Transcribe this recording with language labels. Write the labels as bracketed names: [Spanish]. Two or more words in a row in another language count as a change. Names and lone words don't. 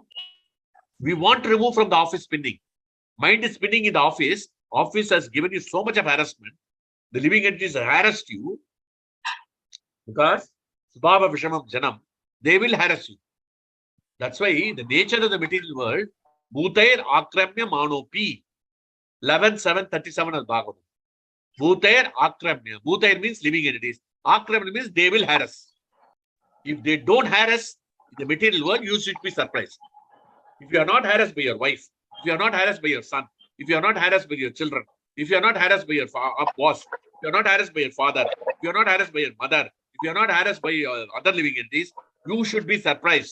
[English] We want to remove from the office spinning. Mind is spinning in the office. Office has given you so much of harassment. The living entities harassed you because [Sanskrit] स्वभाव विषमं जनम्, [English] they will harass you. That's why the nature of the material world, [Sanskrit] भूतैर् आक्रम्य माणोऽपि, [English] 11.7.37 of Bhagavatam. [Sanskrit] भूतैर् आक्रम्य. [English] Bhutair means living entities. Akramya means they will harass. If they don't harass in the material world, you should be surprised. If you are not harassed by your wife, if you are not harassed by your son, if you are not harassed by your children, if you are not harassed by your boss, if you are not harassed by your father, if you are not harassed by your mother, if you are not harassed by your other living entities, you should be surprised.